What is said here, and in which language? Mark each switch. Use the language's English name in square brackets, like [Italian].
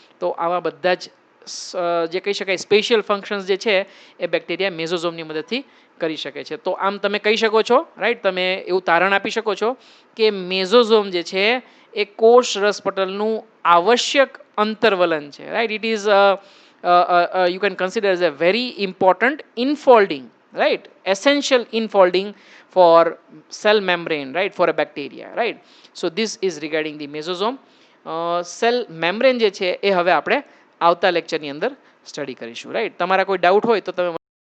[Gujarati] તો આવા બધા જ જે કહી શકાય સ્પેશિયલ ફંક્શન્સ જે છે એ બેક્ટેરિયા મેઝોઝોમની મદદથી કરી શકે છે. તો આમ તમે કહી શકો છો, રાઈટ, તમે એવું તારણ આપી શકો છો કે મેઝોઝોમ જે છે એ કોષ રસપટલનું આવશ્યક અંતર્વલન છે, right. [English] It is you can consider as a very important infolding, right, essential infolding for cell membrane, right, for a bacteria, right. So this is regarding the mesosome. [Gujarati] Cell membrane જે છે એ હવે આપણે આવતા લેક્ચરની અંદર સ્ટડી કરીશું, right. તમારા કોઈ doubt હોય તો તમે